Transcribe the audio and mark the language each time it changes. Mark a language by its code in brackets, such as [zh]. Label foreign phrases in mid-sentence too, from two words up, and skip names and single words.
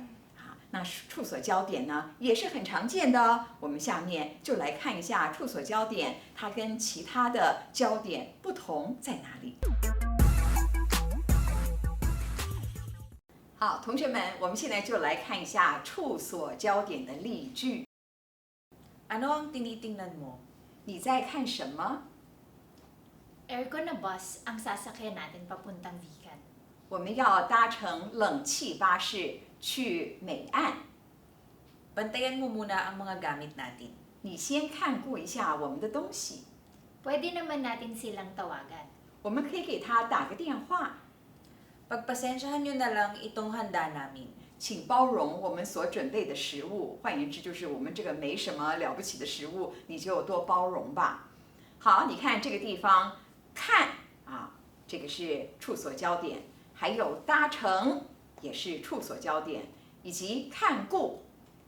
[zh] 那处所焦点呢，也是很常见的哦。我们下面就来看一下处所焦点，它跟其他的焦点不同在哪里。好，同学们，我们现在就来看一下处所焦点的例句。 [tl] Ano ang tinitingnan mo? [zh] 你在看什么？ [tl] Aircon na bus ang sasakyan natin papuntang Vigan. [zh] 我们要搭乘冷气巴士去美岸。 [tl] Bantayan mo muna ang mga gamit natin. [zh] 你先看顾一下我们的东西， [tl] Pwede naman natin silang tawagan. [zh] 我们可以给他打个电话， [tl] Pagpasensyahan nyo na lang itong handa namin. [zh] 请包容我们所准备的食物。换言之，就是我们这个没什么了不起的食物，你就多包容吧。好，你看这个地方，看啊，这个是处所焦点，还有搭乘也是处所焦点，以及看顾，以